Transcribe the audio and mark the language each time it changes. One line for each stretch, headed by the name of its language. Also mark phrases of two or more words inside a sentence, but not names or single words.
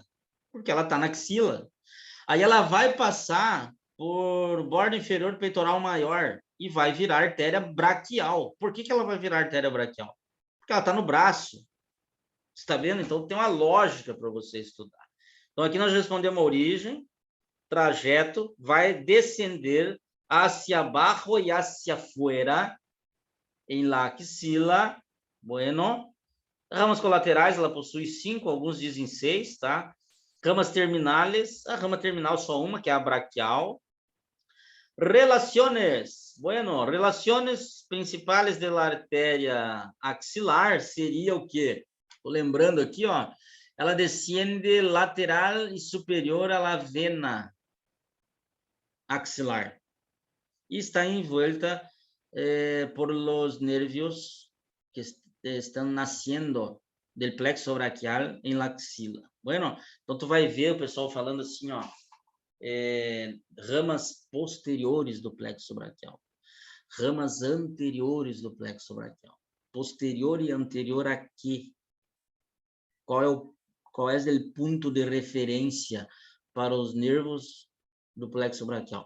Portuguese: Porque ela está na axila. Aí ela vai passar por borda inferior do peitoral maior e vai virar artéria braquial. Por que ela vai virar artéria braquial? Porque ela está no braço. Você está vendo? Então, tem uma lógica para você estudar. Então, aqui nós respondemos a origem, trajeto, vai descender
Spanish: hacia abajo
Portuguese: e
Spanish: hacia afuera, em la axila.
Portuguese: Bueno. Ramas colaterais, ela possui 5, alguns dizem 6, tá?
Spanish: Ramas terminales,
Portuguese: a rama terminal só uma, que é a braquial.
Spanish: Relaciones. Bueno, relaciones
Portuguese: principais da artéria axilar seria o quê? Tô lembrando aqui, ó. Ela descende lateral e superior à
Spanish: la vena.
Portuguese: axilar.
Spanish: Y está envuelta por los nervios que
Portuguese: estão nascendo
Spanish: del plexo braquial em la axila.
Portuguese: Bueno, então tu vai ver o pessoal falando assim, ó, ramas posteriores do plexo braquial, ramas anteriores do plexo braquial. Posterior e anterior a quê? Qual é o ponto de referência para os nervos do plexo braquial?